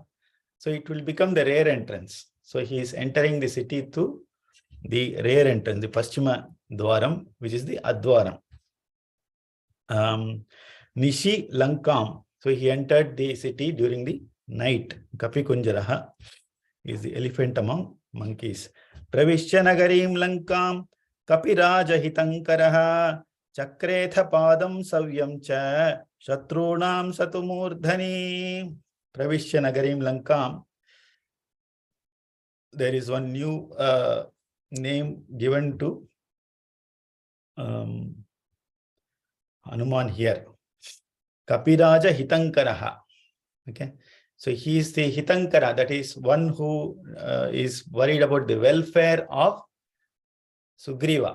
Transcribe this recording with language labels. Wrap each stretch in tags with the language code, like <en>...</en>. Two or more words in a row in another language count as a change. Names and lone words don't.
<en>So it will become the rear entrance. So he is entering the city through the rear entrance, the</en> <sa>Paschima Dwaram,</sa> <en>which is the Adwaram.</en> <sa>Nishi Lankam.</sa> <en>So he entered the city during the night.</en> <sa>Kapi Kunjaraha</sa> <en>is the elephant among monkeys.</en> <sa>Pravishya Nagarim Lankam Kapiraja Hitankaraha Chakretha Padam Savyam Cha Shatrunam Satumurdhani. Pravishya Nagarim Lankam.</sa> <en>There is one new name given to Hanuman here.</en> <sa>Kapiraja Hitankaraha. Okay.</sa> <en>So he is the Hitankara, that is one who is worried about the welfare of Sugriva.</en>